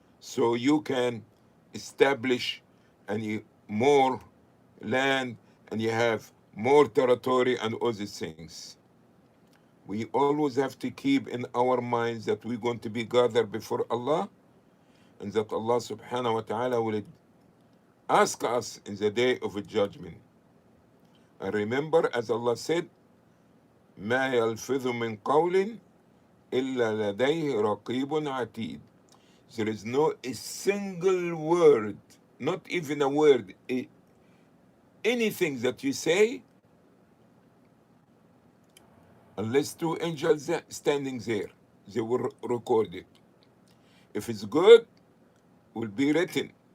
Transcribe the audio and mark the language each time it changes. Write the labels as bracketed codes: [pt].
[en] So you can establish more land and you have more territory and all these things. We always have to keep in our minds that we're going to be gathered before Allah, and that Allah subhanahu wa ta'ala will ask us in the day of judgment. And remember, as Allah said, [ar] ما يلفظ من قول إلا لديه رقيب عتيد. [en] There is no a single word, not even a word, anything that you say, unless two angels standing there. They will record it. If it's good, will be written.